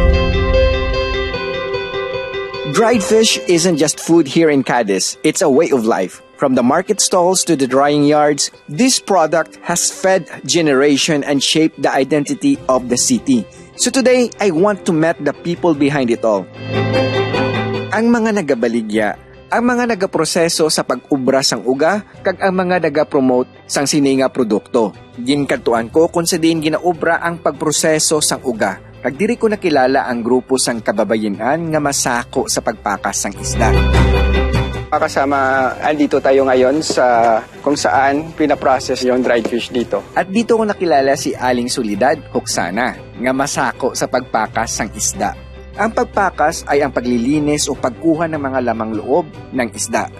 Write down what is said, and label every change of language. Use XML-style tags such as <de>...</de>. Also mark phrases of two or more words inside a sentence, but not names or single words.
<en>Dried fish isn't just food here in Cadiz, it's a way of life. From the market stalls to the drying yards, this product has fed generation and shaped the identity of the city. So today, I want to meet the people behind it all.</en> <hil>Ang mga nagabaligya, ang mga nagaproseso sa pag-ubra sang uga, kag ang mga nagapromote sang sininga produkto. Ginkantuan ko kung sa din ginaubra ang pagproseso sang uga. Kag diri ko nakilala ang grupo sang kababayenan nga masako sa pagpakas sang isda.</hil> <tl>Kasama, andito tayo ngayon sa kung saan pinaprocess yung</tl> <en>dried fish</en> <tl>dito. At dito ko nakilala si</tl> <hil>Aling Solidad Hoksana, nga masako sa pagpakas sang isda.</hil> <tl>Ang pagpakas ay ang paglilinis o pagkuha ng mga lamang loob ng isda.</tl>